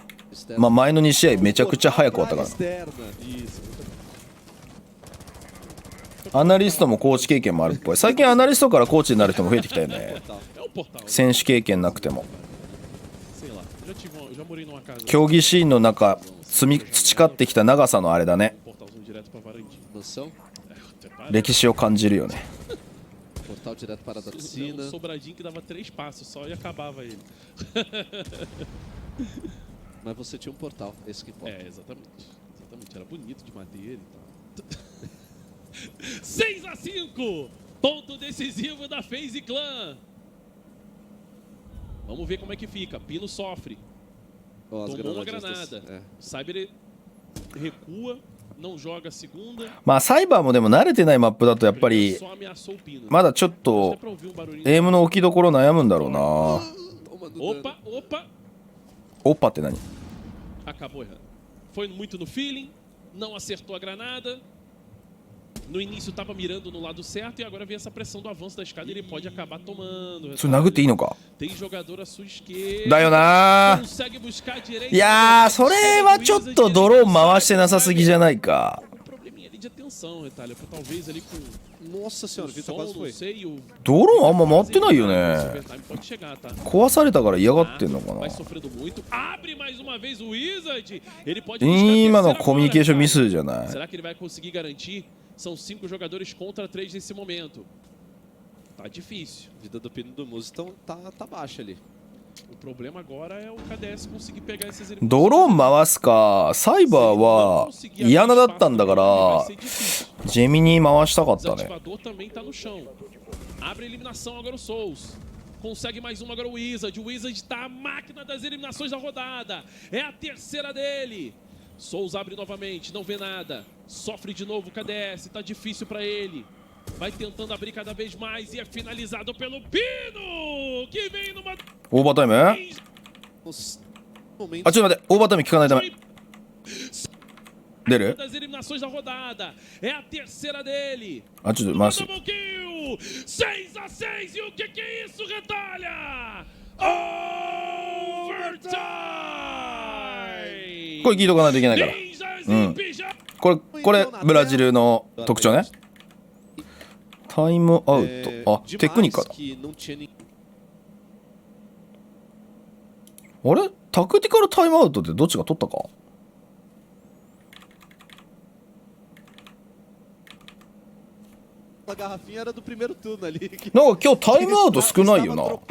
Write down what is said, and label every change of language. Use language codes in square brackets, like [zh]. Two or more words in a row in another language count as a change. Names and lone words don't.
[ja] まあ前の2試合めちゃくちゃ早く終わったから。アナリストもコーチ経験もあるっぽい。最近アナリストからコーチになる人も増えてきたよね。選手経験なくても。競技シーンの中培ってきた長さのあれだね。歴史を感じるよね。 [pt] Portal direto para a piscina. Um sobradinho que dava 3 passos só e acabava ele. Mas você tinha um portal, esse que importa. É, exatamente. Exatamente. Era bonito de madeira e tal. 6-5! Ponto decisivo da FaZe Clan. Vamos ver como é que fica. Pino sofre. Tomou uma granada. Cyber recua. Não joga segunda. [ja] まあサイバーもでも慣れてないマップだとやっぱりまだちょっとエイムの置きどころ悩むんだろうな。 [pt] Opa, opa. [ja] オッパって何？ [pt] Acabou errando. Foi muito no feeling, não acertou a granada. No início estava mirando no lado certo e agora vem essa pressão do avanço da escada e ele pode acabar tomando. [ja] それ殴っていいのか？ [pt] Tem jogador à sua esquerda. [ja] だよな。 [pt] Consegue buscar a direita. [ja] いやー、それはちょっとドローン回してなさすぎじゃないか。 [pt] Probleminha ali de atenção, Retalha. Talvez ali com Nossa senhora, o Vitor quase foi. [ja] ドローンあんま回ってないよね。 [pt] Pode chegar, tá? [ja] 壊されたから嫌がってんのかな。 [pt] Vai sofrendo muito. Abre mais uma vez o Wizard. Ele pode [ja] 今のコミュニケーションミスじゃない。 [pt] Será que ele vai conseguir garantir? São 5 jogadores contra 3 nesse momento. Tá difícil. A vida do Pino do Muso tá baixa ali. O problema agora é o KDS conseguir pegar esses [ja] ドローン回すか、サイバーは嫌なだったんだからジェミに回したかったね。 [pt] também tá no chão. Abre a eliminação agora o Souls. Consegue mais uma agora o Wizard. O Wizard tá a máquina das eliminações da rodada. É a terceira dele. Souls abre novamente, não vê nada. Sofre de novo o KDS, tá difícil pra ele. Vai tentando abrir cada vez mais e é finalizado pelo Pino! Que vem numa... [ja] オーバータイム？あ、ちょっと待って、オーバータイム聞かないとダメ。出る？ [pt] das eliminações da rodada. É a terceira dele. [ja] あ、ちょっと回す。 [pt] 6-6 e o que é isso, Retalha? Overtime! [ja] これ聞いとかないといけないから。うん。これブラジルの特徴ね。タイムアウト。あ、テクニカだ。あれ？タクティカルタイムアウトってどっちが取ったか？なんか今日タイムアウト少ないよな。